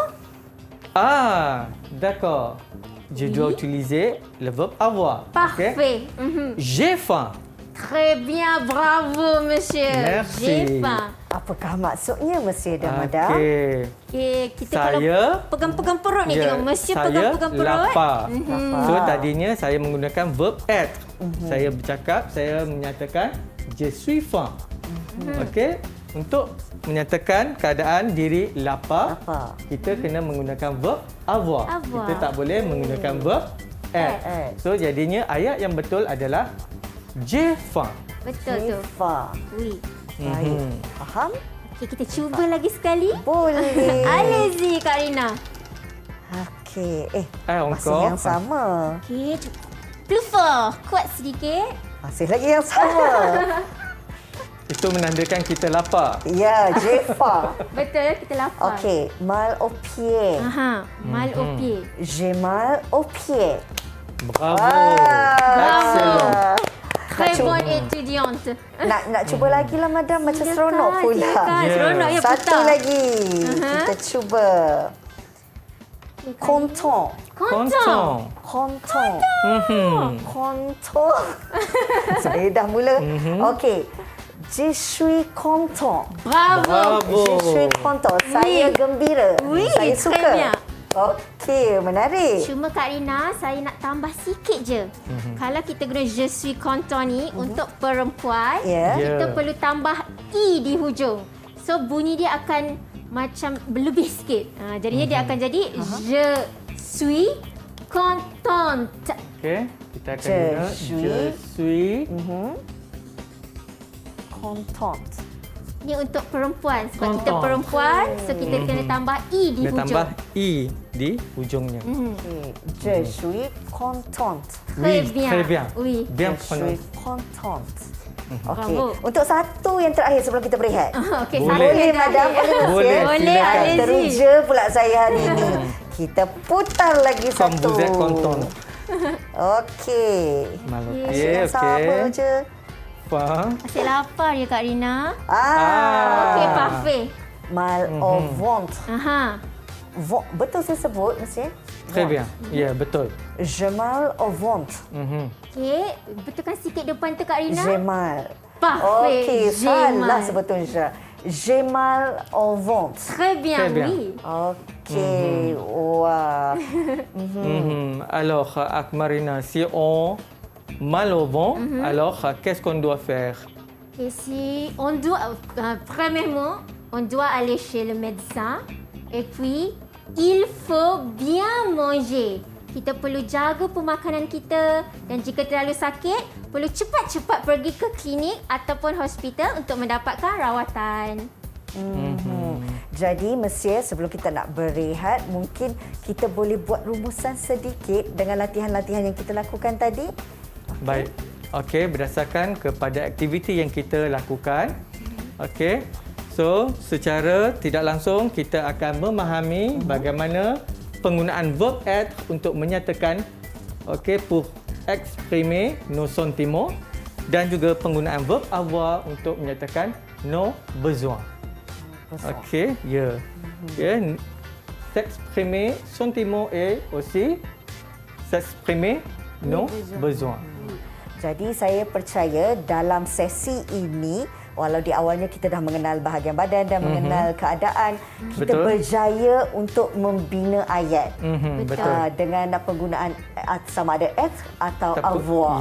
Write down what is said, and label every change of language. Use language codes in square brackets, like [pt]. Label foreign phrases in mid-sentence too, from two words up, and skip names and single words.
[fr] D'accord. Je dois utiliser le verbe avoir. Parfait. Okey? J'ai faim. Très bien, bravo, Monsieur. Merci. J'ai faim. [ms] Apakah maksudnya, Monsieur dan Madam? Okey. Okey, kita Saya- kalau pegang-pegang perut ni, tengok Monsieur pegang-pegang perut. lapar. Lapar. So tadinya saya menggunakan verb être. Saya bercakap, saya menyatakan [fr] je suis faim. [ms] Okey, untuk menyatakan keadaan diri lapar, Lapar. kita kena menggunakan verb avoir. [fr] Avoir. [ms] Kita tak boleh menggunakan verb être. [fr] Être. [ms] So jadinya ayat yang betul adalah [fr] j'ai faim. [ms] Betul tu. Fa. [fr] Oui. [ms] Baik. Faham? Okey, kita cuba lagi sekali. Boleh. [fr] Allez-y, Kak Rina. [ms] Okey. Masih [fr] encore. [ms] yang sama. Okey, [fr] plus fort. [ms] Kuat sedikit. Masih lagi yang sama. Itu menandakan kita lapar. Ya, Jefa. Betul, kita lapar. Okey, [fr] mal au pied. Mal au pied. J'ai mal au pied. Bravo. Excellent. Très bonne étudiante. [ms] Nak cuba lagi lah, Madam. Macam seronok pula. Silakan. Ya. Seronok ya, Satu putar. lagi. Kita cuba. Content. [fr] Content. Content. Content. [ms] Saya dah mula. Okey. [fr] Je suis content. Bravo. Je suis content. [ms] Saya gembira. [fr] Oui, [ms] Saya [fr] très [ms] suka. [fr] bien. [ms] Okey, menarik. Cuma Kak Rina, saya nak tambah sikit je. Kalau kita guna [fr] je suis content [ms] ni untuk perempuan, Ya. kita Ya. perlu tambah i di hujung. So bunyi dia akan macam berlebih sikit. Jadinya dia akan jadi [fr] je suis contente. [ms] Okey, kita akan [fr] Je [ms] guna [fr] suis- je suis Content. [ms] Ni untuk perempuan. Sebab kita Content. perempuan, so kita kena tambah I di Dia hujung. tambah I di hujungnya. [fr] Okay. Je suis contente. Très Oui, bien. très bien. Oui. Bien Je suis prononcé. contente. Bravo. [ms] Okey. Untuk satu yang terakhir sebelum kita berehat. Okey, Boleh. Boleh, madam. Boleh, Boleh, Boleh, silakan. [fr] Alizi. [ms] Teruja pula saya hari ini. Kita putar lagi [fr] Comme [ms] satu. [fr] vous êtes content. [ms] Okey. Malokye, Yang sama okey. [fr] je. [ms] Faham? Asyik lapar je Kak Rina. Okey, Ah. [fr] parfait. Mal au ventre. Aha. [ms] Betul saya sebut, [fr] Monsieur? Très bien. [ms] Ya, betul. [fr] Je mal au ventre. [ms] Okey, betulkan sikit depan tu Kak Rina. [fr] J'ai mal. Parfait. [ms] Okey, [fr] J'ai [ms] salah [fr] mal. sebetulnya. J'ai mal au ventre. Très bien, Très bien. oui. [ms] Okey, wah. [fr] Alors, Akmarina, si on mal au ventre, alors qu'est-ce qu'on doit faire? Et si on doit, premièrement, on doit aller chez le médecin et puis il faut bien manger. [ms] Kita perlu jaga pemakanan kita dan jika terlalu sakit, perlu cepat-cepat pergi ke klinik ataupun hospital untuk mendapatkan rawatan. Jadi, Monsieur, sebelum kita nak berehat, mungkin kita boleh buat rumusan sedikit dengan latihan-latihan yang kita lakukan tadi. Baik. Okey, berdasarkan kepada aktiviti yang kita lakukan. Okey. So, secara tidak langsung kita akan memahami bagaimana penggunaan verb être untuk menyatakan [fr] pour exprimer nos sentiments [ms] dan juga penggunaan verb avoir untuk menyatakan [fr] nos besoins. [ms] Okey, ya. Yeah. [fr] S'exprimer sentiments et aussi s'exprimer nos besoins. [ms] Jadi saya percaya dalam sesi ini, walau di awalnya kita dah mengenal bahagian badan dan mengenal keadaan, kita Betul. berjaya untuk membina ayat Betul. dengan penggunaan sama ada être atau avoir.